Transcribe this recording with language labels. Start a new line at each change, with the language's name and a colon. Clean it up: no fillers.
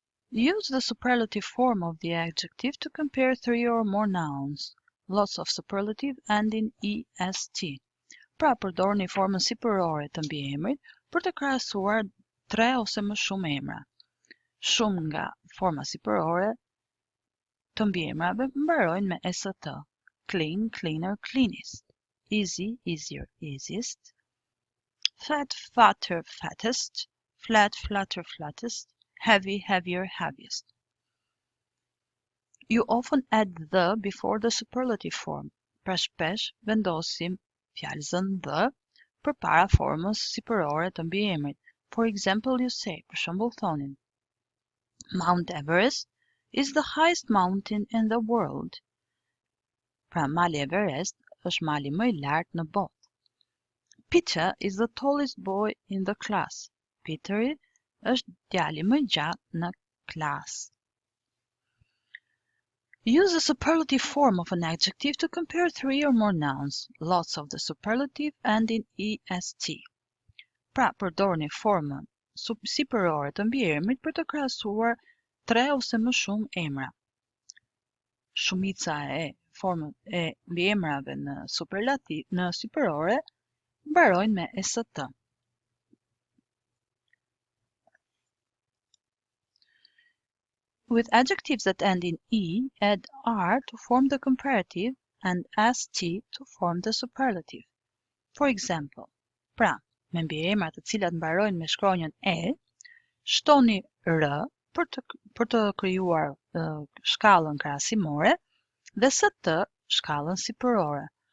English: Use the superlative form of the adjective to compare three or more nouns. Lots of superlative and in est.
Albanian: Pra përdorni formën sipërore të mbiemrit për të krahasuar 3 ose më shumë emra. Shumë nga forma sipërore të mbiemrave mbarojnë me est.
English: Clean, cleaner, cleanest. Easy, easier, easiest. Fat, fatter, fattest. Flat, flatter, flattest. Heavy, heavier, heaviest. You often add the before the superlative form.
Albanian: Pra shpesh vendosim fjalëzën the përpara formës sipërore të mbiemrit.
English: For example, you say,
Albanian: për shembull thonin,
English: Mount Everest is the highest mountain in the world.
Albanian: Pra mali Everest është mali më I lartë në botë.
English: Peter is the tallest boy in the class.
Albanian: Peteri është djali më I gjatë në klasë.
English: Use the superlative form of an adjective to compare 3 or more nouns, lots of the superlative and in est.
Albanian: Pra, përdorni formën sipërore të mbiemrit për të krahasuar 3 ose më shumë emra. Shumica e formën e mbiemrave në sipërore mbarojnë me est.
English: With adjectives that end in E, add R to form the comparative and ST to form the superlative. For example,
Albanian: pra, me mbiemrat të cilat mbarojnë me shkronjën E, shtoni R për të krijuar shkallën krahasimore dhe ST shkallën sipërore.